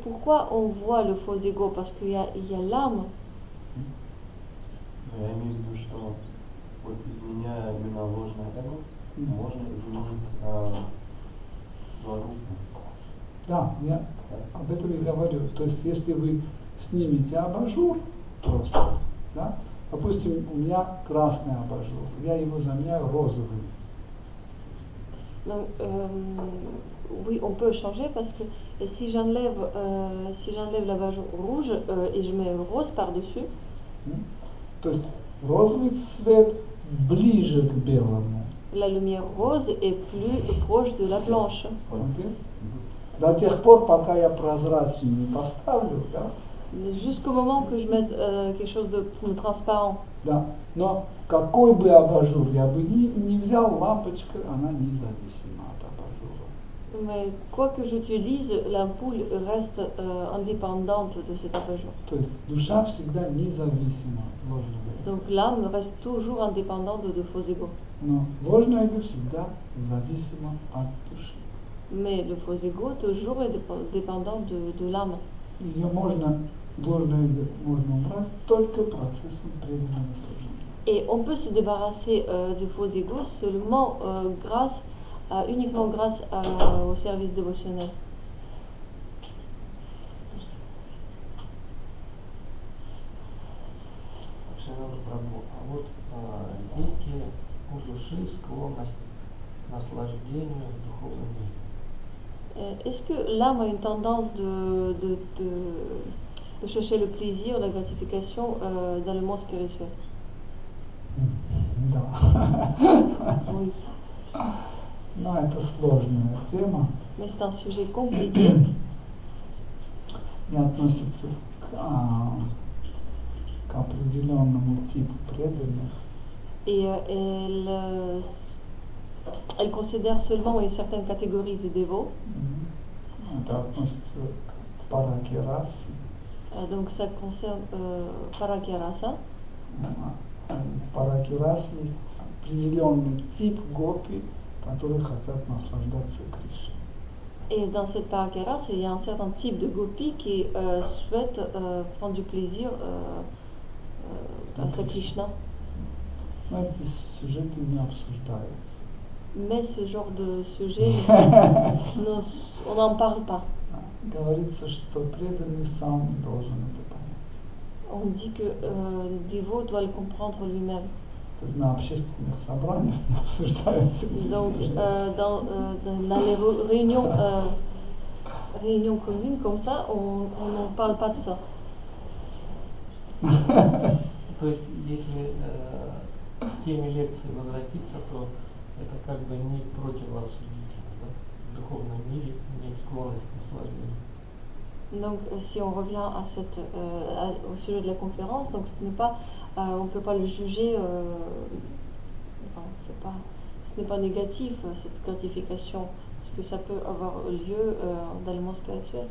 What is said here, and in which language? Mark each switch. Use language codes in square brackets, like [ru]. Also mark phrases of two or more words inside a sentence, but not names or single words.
[fr] Pourquoi on voit le faux ego? Parce qu'il y a l'âme. [ru] Я имею в виду, что вот изменяя именно ложное эго, можно изменить сварупу. Да, я об этом и говорю. То есть если вы снимете абажур просто, да, допустим, у меня красный абажур, я его заменяю розовым. [fr] Donc, oui, on peut changer parce que si j'enlève l'abajur rouge et je mets rose par-dessus, [ru] То есть розовый цвет ближе к белому. [fr] la lumière rose est plus proche de la blanche. [ru] Окей? До тех пор, пока я прозрачный не поставлю, да? [fr] Jusqu'au moment que je mette quelque chose de transparent. [ru] Да. Но какой бы абажур я бы не взял, лампочка, она независима от абажура. [fr] Mais quoi que j'utilise, l'ampoule reste indépendante de cet abajur. [ru] То есть душа всегда независима от ложного эго. [fr] Donc l'âme reste toujours indépendante de faux ego. [ru] Но ложное эго всегда зависимо от души. [fr] Mais le faux ego toujours est dépendant de l'âme. [ru] Ее можно, ложное эго можно убрать только процессом преданного служения. [fr] Et on peut se débarrasser du faux ego seulement uniquement grâce au service dévotionnel. [ru] А вот есть ли у души склонность к наслаждению в духовном мире? [fr] Est-ce que l'âme a une tendance de chercher le plaisir, la gratification dans le monde spirituel? [ru] Да. [fr] Oui. [ru] Но это сложная тема [fr] Mais c'est un sujet compliqué [ru] и относится к определенному типу преданных. [fr] et elle considère seulement une certaine catégorie de dévots. [ru] Это относится к паракирасе. [fr] Donc ça concerne Parakyarasa. [ru] В паракирасе есть определенный тип гопи, которые хотят наслаждаться Кришной. [fr] Et dans cette Parakyarasa, il y a un certain type de gopi qui souhaite prendre du plaisir à sa Krishna. [ru] Но эти сюжеты не обсуждаются. [fr] Mais ce genre de sujet, on n'en parle pas. [ru] Говорится, что преданный сам должен это понять. [fr] On dit que le dévot doit le comprendre lui-même. [ru] То есть на общественных собраниях не обсуждаются эти [fr] Donc, [ru] сюжеты. [fr] dans les réunions communes comme ça, on n'en parle pas de ça. [ru] То есть, если к теме лекции возвратиться, то это как бы не противорассудительно, да? В духовном мире иметь склонность к наслаждению. [fr] Donc, si on revient au sujet de la conférence, donc ce n'est pas, on ne peut pas le juger, ce n'est pas négatif cette gratification, parce que ça peut avoir lieu dans le monde spirituel.